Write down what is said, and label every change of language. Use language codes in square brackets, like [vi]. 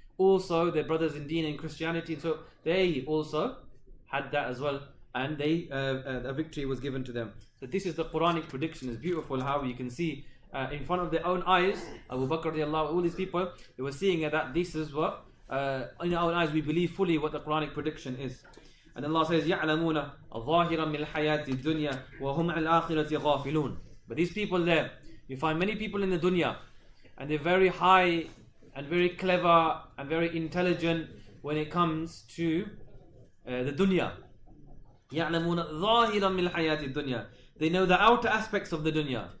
[en] Also their brothers in deen and Christianity, so they also had that as well, and a victory was given to them. So this is the Quranic prediction. It's beautiful how you can see in front of their own eyes, Abu Bakr radiallahu, all these people, they were seeing that this is what in our own eyes we believe fully what the Quranic prediction is. And Allah says [ar] يَعْلَمُونَ ظَاهِرًا مِنَ الْحَيَاةِ الدُّنْيَا وَهُمْ عَنِ الْآخِرَةِ غَافِلُونَ. [en] But these people there, you find many people in the dunya, and they're very high and very clever and very intelligent when it comes to the dunya. [ar] يَعْلَمُونَ ظَاهِرًا مِنَ الْحَيَاةِ الدُّنْيا. [en] They know the outer aspects of the dunya.